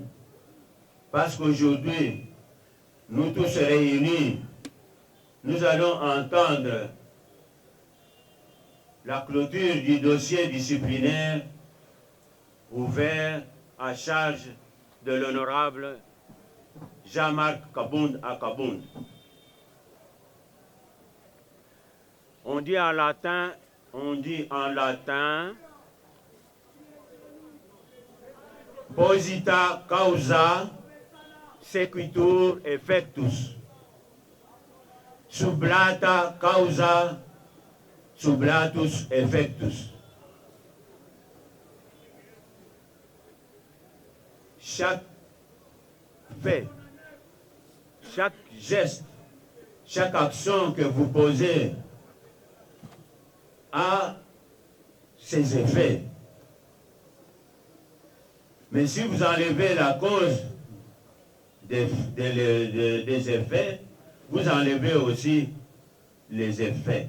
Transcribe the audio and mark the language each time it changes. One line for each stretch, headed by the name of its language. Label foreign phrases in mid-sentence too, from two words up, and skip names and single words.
French: Parce qu'aujourd'hui, nous tous réunis, nous allons entendre la clôture du dossier disciplinaire ouvert à charge de l'honorable Jean-Marc Kabound à Kabound. On dit en latin,
Latin: posita causa sequitur effectus, sublata causa sublatus effectus.
French: Chaque fait, chaque geste, chaque action que vous posez a ses effets. Mais si vous enlevez la cause des effets, vous enlevez aussi les effets.